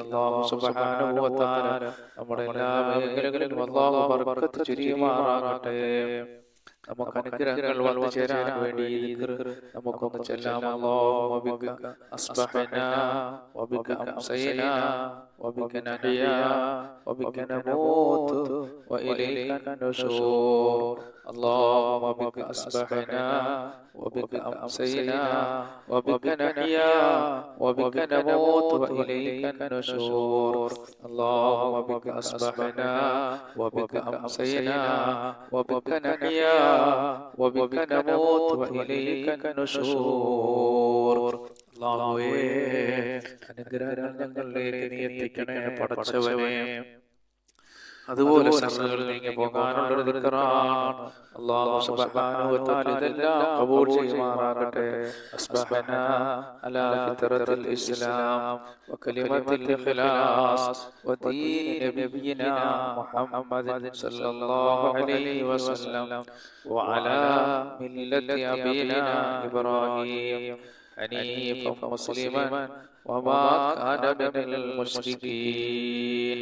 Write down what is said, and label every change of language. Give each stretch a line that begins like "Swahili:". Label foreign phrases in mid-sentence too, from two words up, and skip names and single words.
Arabic: الله سبحانه وتعالى
Malayalam: നമ്മുടെ എല്ലാ മേഖലകളിലും അല്ലാഹു ബർക്കത്ത് ചൊരിയുമാറാകട്ടെ. നമുക്ക് അനുഗ്രഹങ്ങൾ വന്നു ചേരാൻ വേണ്ടി ഈ ദിക്ർ നമുക്കൊന്ന് ചൊല്ലാം.
Arabic: اللهم بك أصبحنا وبك أمسينا وبك نحيا وبك نموت وإليك النشور. اللهم بك أصبحنا وبك أمسينا وبك نحيا وبك نموت وإليك النشور. اللهم بك أصبحنا وبك أمسينا وبك نحيا وبك نموت وإليك النشور.
Malayalam: അല്ലാഹുവേ, അനുഗ്രഹങ്ങൾ ഞങ്ങളിലേക്ക് നീ എത്തിക്കണേ പടച്ചവനേ. അതുപോലെ ശർറുകൾ നീങ്ങി പോകാനുള്ളൊരു ദിക്റാണ്.
Arabic: الله سبحانه وتعالى
Malayalam: ഇതെല്ലാം ഖബൂൽ ചെയ്യുമാറാകട്ടെ.
Arabic: أصبحنا على فطرة الإسلام وكلمة الإخلاص ودين نبينا محمد صلى الله عليه وسلم وعلى ملة أبينا إبراهيم حنيفا مسلما وما كان من المشركين.